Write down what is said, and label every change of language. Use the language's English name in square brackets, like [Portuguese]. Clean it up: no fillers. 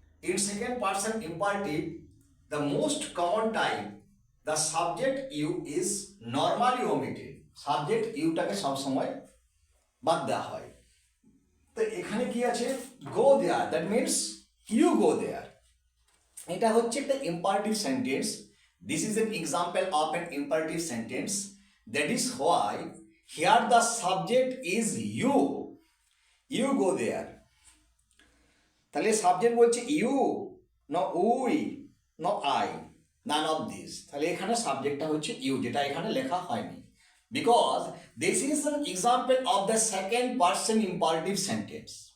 [English] In second person imperative, the most common type, the subject you is normally omitted. [Bangla] Subject ইউটাকে সবসময় বাদ দেওয়া হয়। তো এখানে কি আছে, [English] go there, that means you go there. [Bangla] এটা হচ্ছে একটা imperative sentence. [English] This is an example of an imperative sentence. That is why here the subject is you. You go there. [Bangla] তাহলে [English] Subject বলছে you, no we, no I, none of this. [Bangla] তাহলে এখানে সাবজেক্টটা হচ্ছে ইউ, যেটা এখানে লেখা হয়নি, [English] Because this is an example of the second person imperative sentence.